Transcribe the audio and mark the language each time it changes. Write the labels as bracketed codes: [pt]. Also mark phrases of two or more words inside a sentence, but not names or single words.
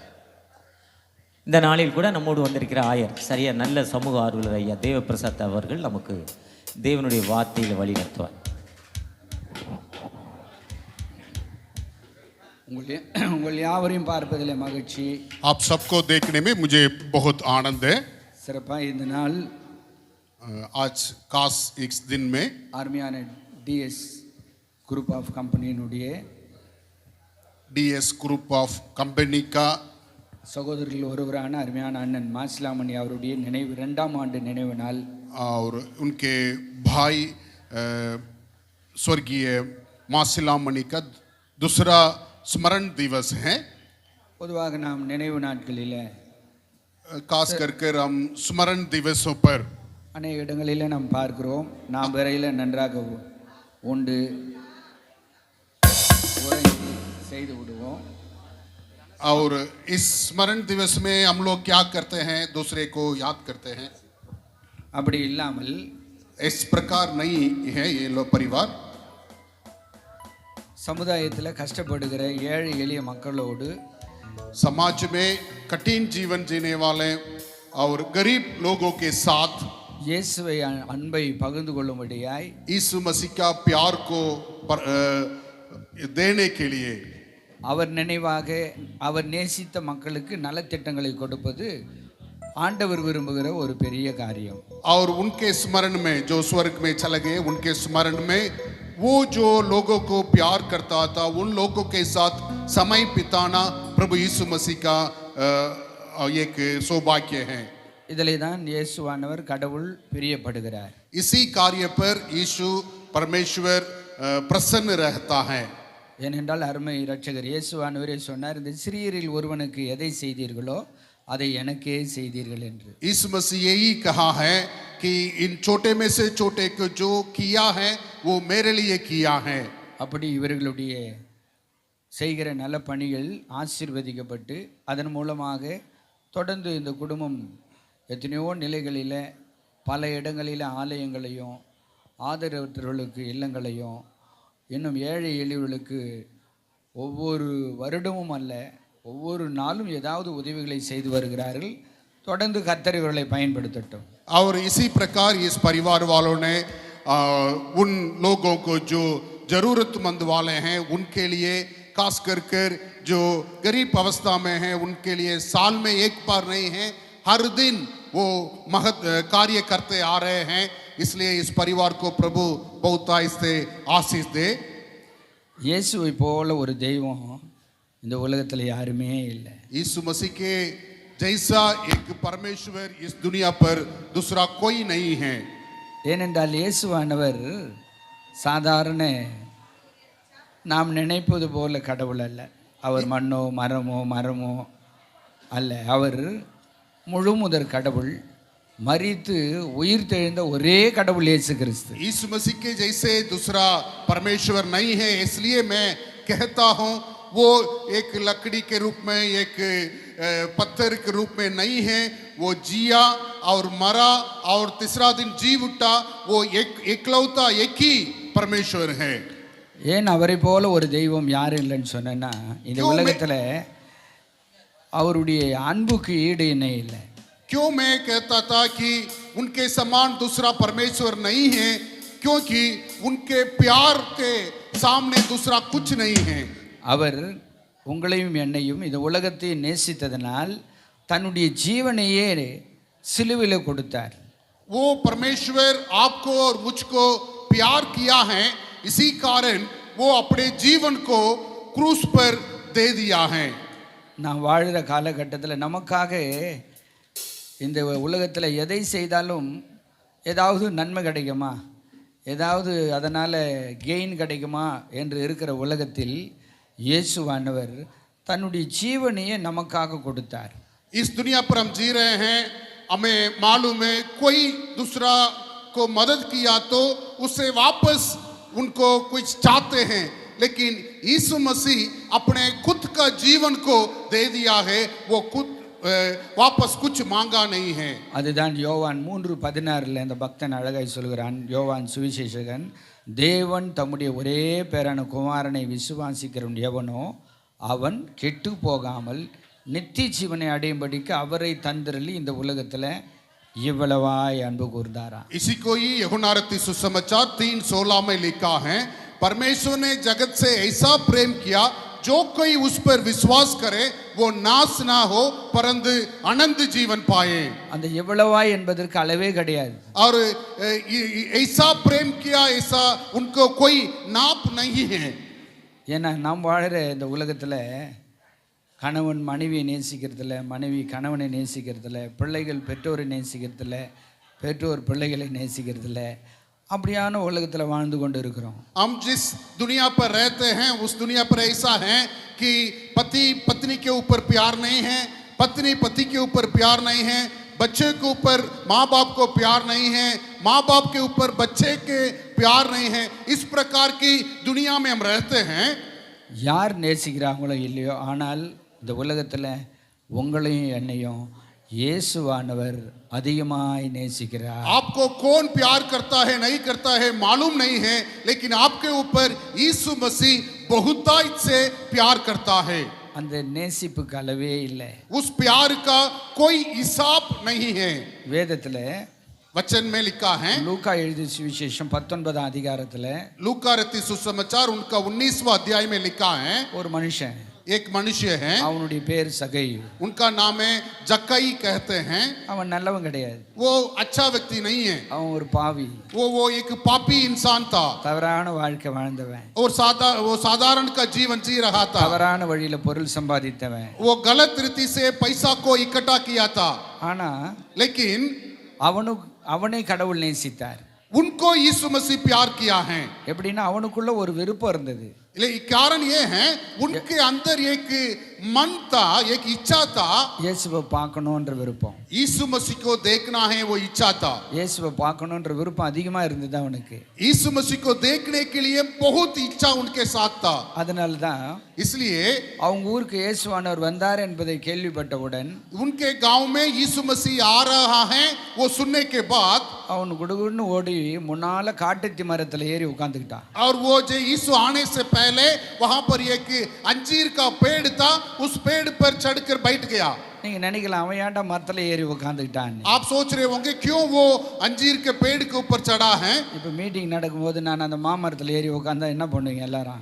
[ta] இந்த நாளில் கூட நம்மோடு வந்திருக்கிற ஆயர் சரியா நல்ல சமூக ஆர்வலர் ஐயா தேவ பிரசாத் அவர்கள் நமக்கு தேவனுடைய வார்த்தையில் வழி நடத்துவார். உங்கள் யாவரையும் பார்ப்பதில் மகிழ்ச்சி. [hi] आप सबको देखने में मुझे बहुत आनंद है. [ta] சிறப்பாக இந்த நாள் [hi] आज खास एक दिन में [ta] அருமையான டிஎஸ் குரூப் ஆஃப் கம்பெனியினுடைய [hi] डीएस ग्रुप ऑफ कंपनी का [ta] சகோதரர்கள் ஒருவரான அருமையான அண்ணன் மாசிலாமணி அவருடைய நினைவு 2ஆம் ஆண்டு நினைவு நாள். [hi] और उनके भाई स्वर्गीय मासिलामणि का दूसरा स्मरण दिवस है. [ta] பொதுவாக நாம் நினைவு நாட்களில் [hi] खास करके हम स्मरण दिवसों पर [ta] அநேக இடங்களில் நாம் பார்க்கிறோம். நாம் வரையில் நன்றாக உண்டு செய்து விடுவோம். [hi] और इस स्मरण दिवस में हम लोग क्या करते हैं, दूसरे को याद करते हैं. [ta] அப்படி இல்லாமல் [hi] इस प्रकार नहीं है ये लोग परिवार. [ta] சமுதாயத்தில் கஷ்டப்படுகிற ஏழை எளிய மக்களோடு [hi] समाज में कठिन जीवन जीने वाले और गरीब लोगों के साथ [ta] இயேசுவை அன்பை பகிர்ந்து கொள்ளும்படியாய் [hi] यीशु मसीह का प्यार को देने के लिए [ta] அவர் நினைவாக அவர் நேசித்த மக்களுக்கு நலத்திட்டங்களை கொடுப்பது ஆண்டவர் விரும்புகிற ஒரு பெரிய காரியம். [hi] और उनके स्मरण में जो स्वर्ग में चले गए, उनके स्मरण में वो जो लोगों को प्यार करता था, उन लोगों के साथ समय बिताना प्रभु यीशु मसीह का एक सौभाग्य है. [ta] இதிலே தான் இயேசுவானவர் கடவுள் பிரியப்படுகிறார். [hi] इसी कार्य पर यीशु परमेश्वर प्रसन्न रहता है. [ta] ஏனென்றால் அருமை இரட்சகர் இயேசுவானவரே சொன்னார், இந்த சிறியரில் ஒருவனுக்கு எதை செய்தீர்களோ அதை எனக்கே செய்தீர்கள் என்று. [hi] यीशु मसीह यही कहा है कि इन छोटे में से छोटे को जो किया है वो मेरे लिए किया है. [ta] அப்படி இவர்களுடைய செய்கிற நல்ல பணிகள் ஆசீர்வதிக்கப்பட்டு அதன் மூலமாக தொடர்ந்து இந்த குடும்பம் எத்தனையோ நிலைகளில் பல இடங்களில் ஆலயங்களையும் ஆதரவற்றவர்களுக்கு இல்லங்களையும் இன்னும் ஏழை எளியவர்களுக்கு ஒவ்வொரு வருடமும் அல்ல ஒவ்வொரு நாளும் ஏதாவது உதவிகளை செய்து வருகிறார்கள். தொடர்ந்து கர்த்தர் இவர்களை பயன்படுத்தட்டும். [hi] और इसी प्रकार इस परिवार वालों ने उन लोगों को जो जरूरतमंद वाले हैं उनके लिए खास कर जो गरीब अवस्था में हैं उनके लिए साल में एक बार नहीं है, हर दिन वो महत् कार्य करते आ रहे हैं. इसलिए इस परिवार को प्रभु बहुत से आशीष दे. [ta] இயேசுவை போல ஒரு தெய்வம் இந்த உலகத்தில் யாருமே இல்லை. यीशु मसीह के जैसा एक परमेश्वर इस दुनिया पर दूसरा कोई नहीं है. ஏனென்றால் இயேசுவானவர் சாதாரண நாம் நினைப்பது போல கடவுள் அல்ல. அவர் மண்ணோ மரமோ அல்ல. அவர் முழுமுதற் கடவுள், மரித்து உயிர் தெழுந்த ஒரே கடவுள் இயேசு கிறிஸ்து. [hi] यीशु मसीह के जैसे दूसरा परमेश्वर नहीं है. इसलिए मैं कहता हूँ वो एक लकड़ी के रूप में, एक पत्थर के रूप में नहीं है. वो जिया और मरा और तीसरा दिन जी उठा. वो एकलौता एक ही परमेश्वर है. [ta] ஏன் அவரை போல ஒரு தெய்வம் யாரும் இல்லைன்னு சொன்னேன்னா, இந்த உலகத்தில் அவருடைய அன்புக்கு ஈடு இணை இல்லை. [hi] क्यों मैं कहता था कि उनके समान दूसरा परमेश्वर नहीं है, क्योंकि उनके प्यार के सामने दूसरा कुछ नहीं है. [ta] அவர் உங்களையும் என்னையும் இந்த உலகத்தை நேசித்ததனால் தன்னுடைய ஜீவனையே சிலுவையில் கொடுத்தார். [hi] वो परमेश्वर आपको और मुझको प्यार किया है, इसी कारण वो अपने जीवन को क्रूस पर दे दिया है. [ta] நான் வாழ்கிற காலகட்டத்தில் நமக்காக இந்த உலகத்தில் எதை செய்தாலும் ஏதாவது நன்மை கிடைக்குமா, ஏதாவது அதனால் கெயின் கிடைக்குமா என்று இருக்கிற உலகத்தில் இயேசுவானவர் தன்னுடைய ஜீவனையே நமக்காக கொடுத்தார். [hi] इस दुनिया पर हम जी रहे हैं हमें मालूम है कोई दूसरा को मदद किया तो उससे वापस उनको कुछ चाहते हैं, लेकिन यीशु मसीह अपने खुद का जीवन को दे दिया है, वो खुद वापस कुछ मांगा नहीं है। [ta] அதுதான் யோவான் 3:16 அந்த பக்தன் அழகாய் சொல்கிறான். யோவான் சுவிசேஷகன், தேவன் தம்முடைய ஒரே பேரான குமாரனை விசுவாசிக்கிறவன் எவனோ அவன் கெட்டு போகாமல் நித்திய ஜீவனை அடையும்படிக்கு அவரை தந்திரலி இந்த உலகத்தில் இவ்வளவாய் அன்பு கூர்ந்தாரா. [hi] इसी को ही यूहन्ना सुसमाचार 3:16 में लिखा है, परमेश्वर ने जगत से ऐसा प्रेम किया जो कोई उस पर विश्वास करे वो नाश ना हो परंतु अनंत जीवन पाए। [ta] அந்த எவ்வளவாய் என்பதற்கு அளவே கிடையாது. [hi] और ऐसा प्रेम किया, ऐसा उनको कोई नाप नहीं है। [ta] ஏன்னா நாம் வாழற இந்த உலகத்தில் கணவன் மனைவியை நேசிக்கிறதில்ல, மனைவி கணவனை நேசிக்கிறதில்ல, பிள்ளைகள் பெற்றோரை நேசிக்கிறதில்ல, பெற்றோர் பிள்ளைகளை நேசிக்கிறதில்ல, அப்படியான உலகத்தில் வாழ்ந்து கொண்டு இருக்கிறோம். [hi] हम जिस दुनिया पर रहते हैं उस दुनिया पर ऐसा है कि पति पत्नी के ऊपर प्यार नहीं है, पत्नी पति के ऊपर प्यार नहीं है, बच्चे के ऊपर माँ बाप को प्यार नहीं है, माँ बाप के ऊपर बच्चे के प्यार नहीं है। इस प्रकार की दुनिया में हम रहते हैं। [ta] யார் நேசிக்கிறாங்களோ இல்லையோ, ஆனால் இந்த உலகத்தில் உங்களையும் என்னையும் இயேசுவானவர் அதிகமாய் நேசிக்கிறார். [hi] आपको कौन प्यार करता है नहीं करता है मालूम नहीं है, लेकिन आपके ऊपर यीशु मसीह बहुतायत से प्यार करता है। [ta] அந்த நேசிப்புக்கு அளவே இல்லை. [hi] उस प्यार का कोई हिसाब नहीं है। [ta] வேதத்தில் [hi] वचन में लिखा है, [ta] லூக்கா எழுதிய சுவிசேஷம் 19 அதிகாரத்தில் [hi] लूका रचित सुसमाचार उनका 19वां अध्याय में लिखा है, [ta] ஒரு मनुஷன், [hi] एक मनुष्य है, [ta] அவனுடைய பேர் சகையு. [hi] उनका नाम है जक्कई कहते हैं। [ta] அவன் நல்லவன் கிடையாது, [hi] वो अच्छा व्यक्ति नहीं है, [ta] அவன் ஒரு பாவி, [hi] वो एक पापी इंसान था [ta] தவறான வாழ்க்கை வாழ்ந்தவன், [hi] और वो साधारण का जीवन जी रहा था। [ta] தவறான வழியில பொருள் சம்பாதித்தவன். [hi] वो गलत रीति से पैसा को इकट्ठा किया था, [ta] ஆனா [hi] लेकिन [ta] அவனை கடவுள் நேசித்தார். [hi] उनको यीशु मसीह प्यार किया है। [ta] எப்படின்னா அவனுக்குள்ள ஒரு விருப்பம் இருந்தது. [hi] कारण ये है उनके अंदर एक मन था, एक इच्छा था, [ta] இயேசுவை பார்க்கணும்ன்ற விருப்பம், [hi] यीशु मसीह को देखना है, वो इच्छा था। [ta] இயேசுவை பார்க்கணும்ன்ற விருப்பம் அதிகமா இருந்தது அவனுக்கு. [hi] यीशु मसीह को देखने के लिए बहुत इच्छा उनके साथ था। [ta] அதனால தான் [hi] इसलिए [ta] அவங்க ஊருக்கு இயேசுவானவர் வந்தார் என்பதை கேள்விப்பட்டவுடன் [hi] उनके गांव में यीशु मसीह आ रहा है वो सुनने के बाद [ta] அவன் குடுகுடுன்னு ஓடி முன்னால காட்டுத்தி மரத்துல ஏறி உட்கார்ந்துக்கிட்டான். [hi] और वो जो यीशु आने से पहले वहां पर एक अंजीर का पेड़ था, उस पेड़ पर चढ़कर बैठ गया। [ta] நீங்க நினைக்கலாம் அவன் ஏன்டா மரத்துல ஏறி உட்கார்ந்துக்கிட்டான். [hi] आप सोच रहे होंगे क्यों वो अंजीर के पेड़ के ऊपर चढ़ा है। [ta] இப்போ மீட்டிங் நடக்கும்போது நான் அந்த மாமரத்துல ஏறி உட்கார்ந்தா என்ன பண்ணுவீங்க எல்லாரும்?